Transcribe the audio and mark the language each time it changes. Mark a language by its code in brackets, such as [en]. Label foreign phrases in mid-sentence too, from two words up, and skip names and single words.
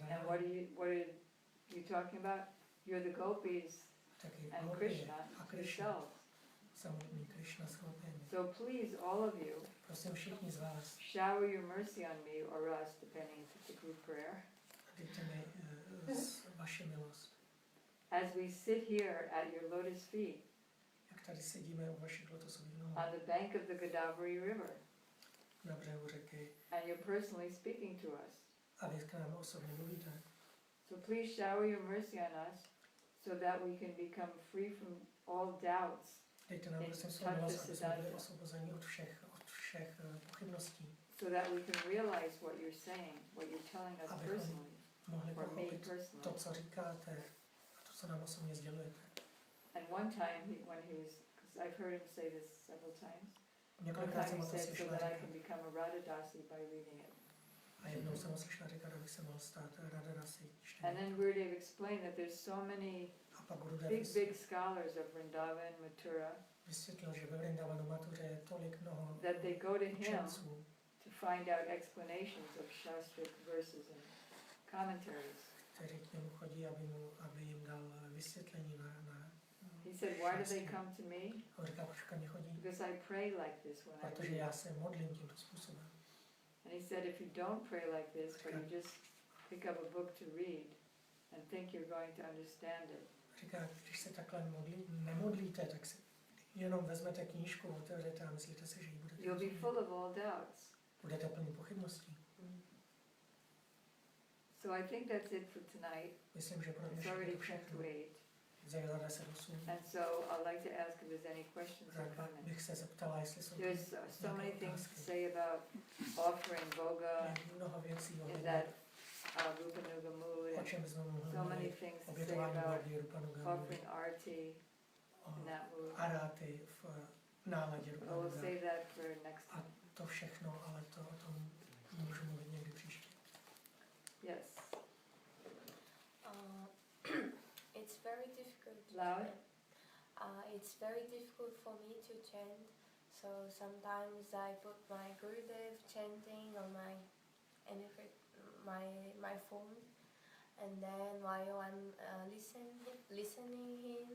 [en] And Rai. what are you talking about? You're the gopis [cs] Taky [en] and Gopie Krishna [cs] a Krishna. [en] yourselves. [cs] Samotný Krishna s Gopěmi. [en] So please, all of you, [cs] Prosím všichni z vás, [en] shower your mercy on me or us, depending if it's a group prayer, [cs] dejte mi vaši milost. [en] as we sit here at your lotus feet [cs] Jak tady sedíme u vašich lotosových nohou [en] on the bank of the Godavari River, [cs] na břehu řeky [en] and you're personally speaking to us. [cs] a vy k nám osobně mluvíte. [en] So please shower your mercy on us so that we can become free from all doubts, [cs] Dejte nám prosím svou milost, aby jsme byli osvobozeni od všech pochybností. [en] so that we can realize what you're saying, what you're telling us [cs] Abychom [en] personally, [cs] mohli [en] or me [cs] pochopit to, [en] personally. [cs] co říkáte a to, co nám osobně sdělujete. [en] And one time, when he was, because I've heard him say this several times, one [cs] Několikrát [en] time [cs] jsem [en] he [cs] ho to [en] said, so [cs] slyšela [en] that I [cs] říkat. [en] can become a Radhadasi by reading it. [cs] A jednou jsem ho slyšela říkat, abych se mohl stát Radharasi [en] And [cs] čtením. [en] then Gurudev explained that there's so many [cs] A pak Gurudev [en] big scholars of Vrindavan, Mathura, [cs] vysvětlil, že ve Vrindavanu Matuře je tolik mnoho [en] that they go to him [cs] učenců, [en] to find out explanations of Shastric verses and commentaries. [cs] kteří k němu chodí, aby jim dal vysvětlení na [en] He said, why do they come to me? [cs] A on říká, proč ke mně chodí? [en] Because I pray like this when I [cs] Protože [en] read. [cs] já se modlím tímto způsobem. [en] And he said, if you don't pray like this, but you just pick up a book to read and think you're going to understand it, [cs] Říká, když se takhle nemodlíte, tak si jenom vezmete knížku, otevřete a myslíte si, že ji budete [en] you'll be [cs] rozumět. [en] full of all doubts. [cs] Budete plný pochybností. [en] So I think that's it for tonight. [cs] Myslím, že pro [en] It's [cs] dnešek je [en] already [cs] to 10 všechno. [en] to 8. [cs] Za 10:08. [en] And so I'd like to ask if there's any questions or [cs] Rád [en] comments. [cs] bych se zeptala, jestli jsou [en] There's so many [cs] nějaké [en] things to [cs] otázky. [en] say about offering boga [cs] Je mnoho věcí [en] in [cs] ohledně, [en] that Rupanuga mood, [cs] o [en] and [cs] čem jsme [en] so [cs] mluvili, [en] many things to say [cs] obětování [en] about [cs] Body, Rupanugamu, [en] offering arti, in that mood. [cs] aráty v náladě [en] But [cs] duchovní [en] we'll [cs] zář. [en] save that for next [cs] A [en] time. [cs] to všechno, ale to o tom můžu mluvit někdy příště. [en] Yes. It's very difficult. Loud? It's very difficult for me to chant. So sometimes I put my Gurudev chanting on my phone, and then while I'm listening him